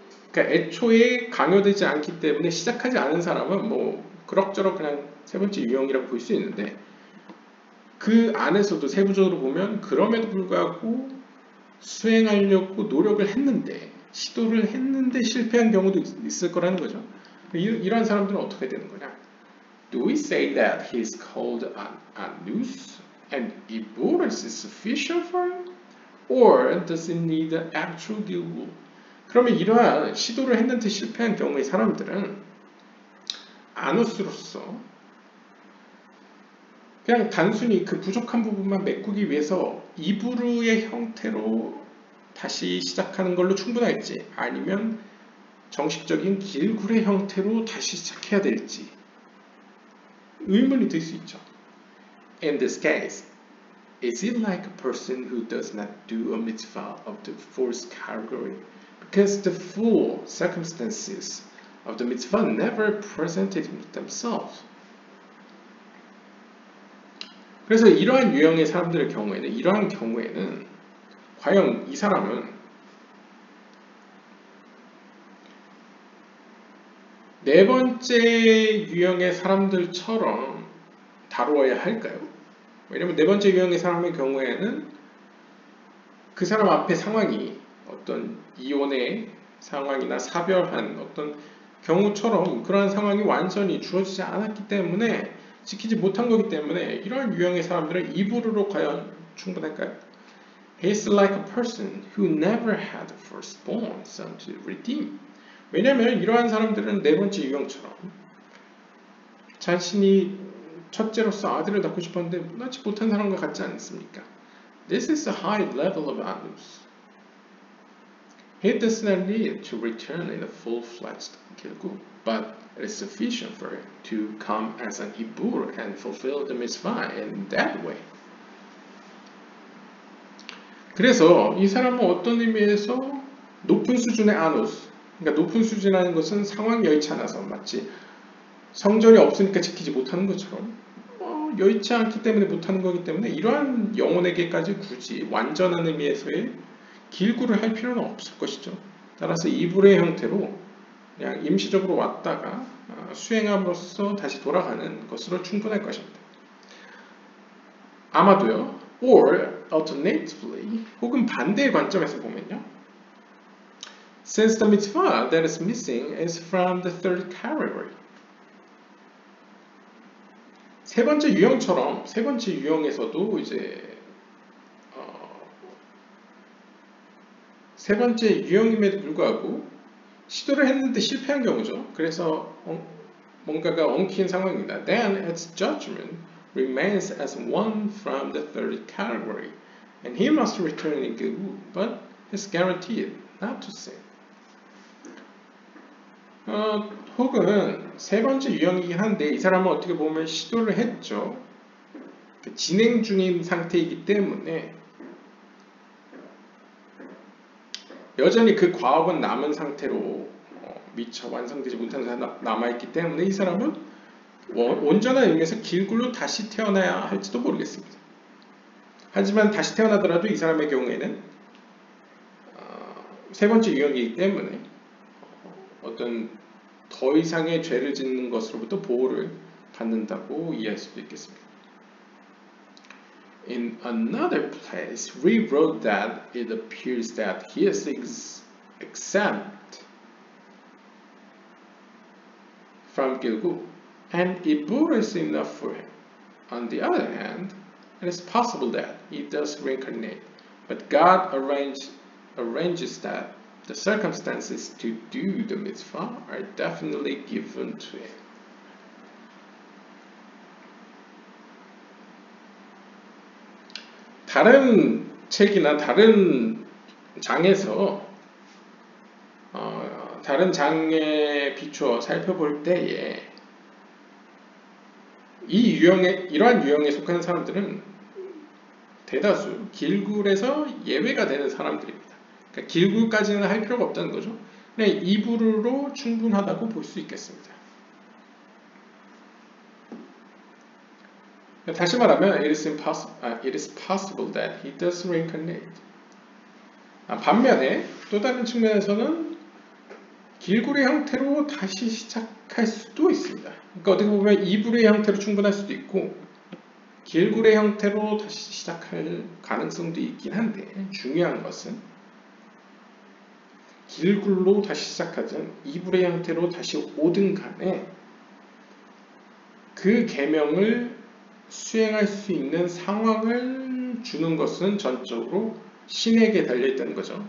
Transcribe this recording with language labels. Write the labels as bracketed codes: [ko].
[ko] 그러니까 애초에 강요되지 않기 때문에 시작하지 않은 사람은 뭐 그럭저럭 그냥 세 번째 유형이라고 볼 수 있는데 그 안에서도 세부적으로 보면 그럼에도 불구하고 수행하려고 노력을 했는데 시도를 했는데 실패한 경우도 있을 거라는 거죠. 이러한 사람들은 어떻게 되는 거냐? [en] Do we say that he is called anus and iboris is sufficient for him? Or does he need an actual gilgul? [ko] 그러면 이러한 시도를 했는데 실패한 경우의 사람들은 아누스로서 그냥 단순히 그 부족한 부분만 메꾸기 위해서 이브루의 형태로 다시 시작하는 걸로 충분할지 아니면 정식적인 길굴의 형태로 다시 시작해야 될지 의문이 들 수 있죠. [en] In this case, is it like a person who does not do a mitzvah of the fourth category because the full circumstances of the mitzvah never presented themselves? [ko] 그래서 이러한 유형의 사람들의 경우에는 과연 이 사람은 네 번째 유형의 사람들처럼 다루어야 할까요? 왜냐면 네 번째 유형의 사람의 경우에는 그 사람 앞에 상황이 어떤 이혼의 상황이나 사별한 어떤 경우처럼 그러한 상황이 완전히 주어지지 않았기 때문에 지키지 못한 거기 때문에 이러한 유형의 사람들은 이브루로 과연 충분할까요? [en] He is like a person who never had a firstborn son to redeem. [ko] 왜냐하면 이러한 사람들은 네 번째 유형처럼 자신이 첫째로서 아들을 낳고 싶었는데 낳지 못한 사람과 같지 않습니까? [en] This is a high level of anus. He does not need to return in a full-fledged 길구, but it is sufficient for him to come as an ibur and fulfill the mitzvah in that way. [ko] 그래서 이 사람은 어떤 의미에서 높은 수준의 아누스, 그러니까 높은 수준이라는 것은 상황이 여의치 않아서 마치 성전이 없으니까 지키지 못하는 것처럼 여의치 않기 때문에 못하는 거기 때문에 이러한 영혼에게까지 굳이 완전한 의미에서의 길구를 할 필요는 없을 것이죠. 따라서 이불의 형태로 그냥 임시적으로 왔다가 수행함으로써 다시 돌아가는 것으로 충분할 것입니다. 아마도요. [en] Or alternatively, [ko] 혹은 반대의 관점에서 보면요. [en] Since the mitzvah that is missing is from the third category. [ko] 세 번째 유형처럼 세 번째 유형에서도 이제 세 번째 유형임에도 불구하고 시도를 했는데 실패한 경우죠. 그래서 뭔가가 엉킨 상황입니다. [en] Then its judgment remains as one from the third category, and he must return in Gilgu, but is guaranteed not to sin. [ko] 혹은 세 번째 유형이긴 한데 이 사람은 어떻게 보면 시도를 했죠. 진행 중인 상태이기 때문에 여전히 그 과업은 남은 상태로 미처 완성되지 못한 상태로 남아있기 때문에 이 사람은 온전한 의미에서 길굴로 다시 태어나야 할지도 모르겠습니다. 하지만 다시 태어나더라도 이 사람의 경우에는 세 번째 유형이기 때문에 어떤 더 이상의 죄를 짓는 것으로부터 보호를 받는다고 이해할 수도 있겠습니다. [en] In another place, we wrote that it appears that he is exempt from Gilgu, and Ibur is enough for him. On the other hand, it is possible that he does reincarnate, but God arranges that the circumstances to do the mitzvah are definitely given to him. [ko] 다른 책이나 다른 장에서 다른 장에 비추어 살펴볼 때에 이러한 유형에 속하는 사람들은 대다수 길굴에서 예외가 되는 사람들입니다. 그러니까 길굴까지는 할 필요가 없다는 거죠. 그냥 이불로 충분하다고 볼 수 있겠습니다. 다시 말하면 [en] it is possible that he does reincarnate. [ko] 반면에 또 다른 측면에서는 길굴의 형태로 다시 시작할 수도 있습니다. 그러니까 어떻게 보면 이불의 형태로 충분할 수도 있고 길굴의 형태로 다시 시작할 가능성도 있긴 한데 중요한 것은 길굴로 다시 시작하든 이불의 형태로 다시 오든 간에 그 계명을 수행할 수 있는 상황을 주는 것은 전적으로 신에게 달려있다는 거죠.